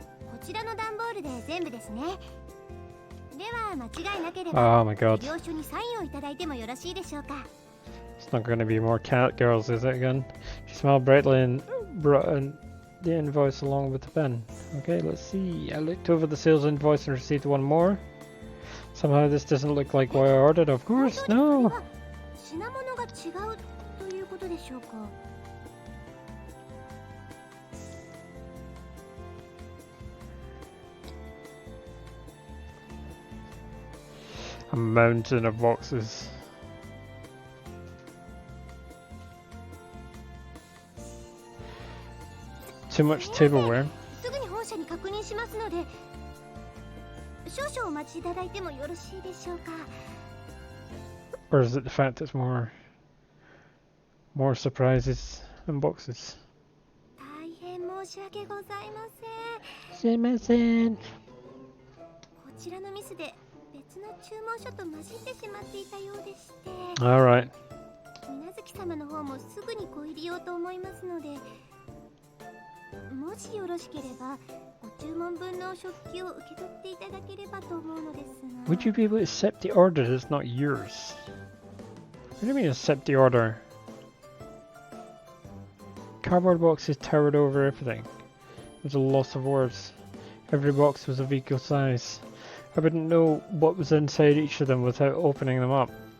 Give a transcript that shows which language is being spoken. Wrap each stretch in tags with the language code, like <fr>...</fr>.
<ja>こちらの段ボールで全部ですね。では間違いなければ</ja> <en>Oh my god.</en> <ja>領収にサインをいただいてもよろしいでしょうか。</ja> <en>It's not gonna be more cat girls, is it again? She smiled brightly and brought in the invoice along with the pen. Okay, let's see. I looked over the sales invoice and received one more. Somehow this doesn't look like what I ordered. Of course, no.</en> <ja>品物が違うということでしょうか。</ja> <en>A mountain of boxes. Too much tableware.</en> <ja>すぐに本社に確認しますので、少々お待ちいただいてもよろしいでしょうか。</ja> <en>Or is it the fact it's more surprises and boxes?</en> <ja>大変申し訳ございません。すいません。こちらのミスで別の注文書と混じってしまっていたようでして、</ja> <en>Alright.</en> <ja>水無月様の方もすぐにご入りようと思いますので、もしよろしければご注文分の食器を受け取っていただければと思うのですが。</ja> <en>Would you be able to accept the order that's not yours? What do you mean accept the order? Cardboard boxes towered over everything. There's a loss of words. Every box was of equal size. I wouldn't know what was inside each of them without opening them up.</en>